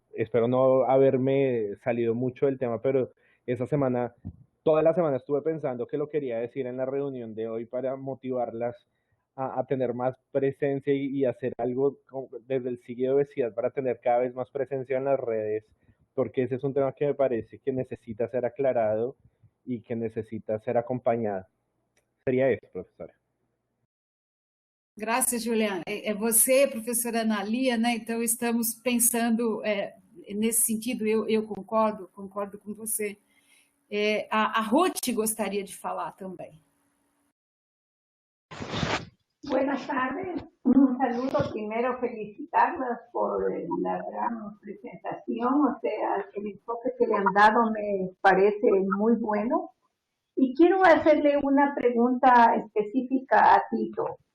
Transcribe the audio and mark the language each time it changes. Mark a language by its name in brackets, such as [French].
[Spanish] Espero no haberme salido mucho del tema, pero esa semana, toda la semana estuve pensando que lo quería decir en la reunión de hoy para motivarlas a tener más presencia y hacer algo desde el Sigue Obesidad para tener cada vez más presencia en las redes, porque ese es un tema que me parece que necesita ser aclarado y que necesita ser acompañado. Sería eso, profesora. [Portuguese] Graças, Juliana. É você, professora Analia, né? Então, estamos pensando nesse sentido, eu concordo com você. A Ruth gostaria de falar também. [Spanish] Buenas tardes. Un saludo. Primero, felicitarlas por la gran presentación. O sea, el enfoque que le han dado me parece muy bueno. Y quiero hacerle una pregunta específica a Tito.